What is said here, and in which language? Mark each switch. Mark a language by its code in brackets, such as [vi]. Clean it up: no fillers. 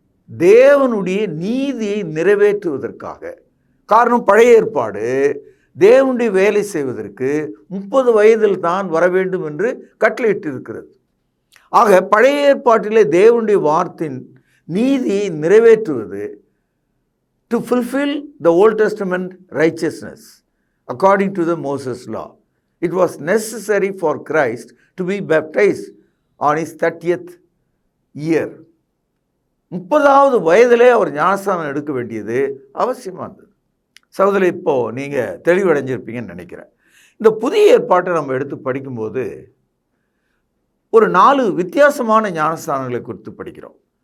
[ta] தேவனுடைய நீதியை நிறைவேற்றுவதற்காக. காரணம், பழைய ஏற்பாடு தேவனுடைய வேலை செய்வதற்கு 30 வயதில் தான் வர வேண்டும் என்று கட்டளையிட்டிருக்கிறது. ஆக பழைய ஏற்பாட்டிலே தேவனுடைய வார்த்தையின் நீதியை நிறைவேற்றுவது, [en] To fulfil the old testament righteousness according to the Moses law. It was necessary for Christ to be baptized on his 30th year. [ta] 30வது வயதிலே அவர் ஞானஸ்தானம் எடுக்க வேண்டியது அவசியமானது. சகோதரர், இப்போது நீங்கள் தெளிவடைஞ்சிருப்பீங்கன்னு நினைக்கிறேன். இந்த புதிய ஏற்பாட்டை நம்ம எடுத்து படிக்கும்போது ஒரு 4 வித்தியாசமான ஞானஸ்தானங்களை குறித்து படிக்கிறோம்.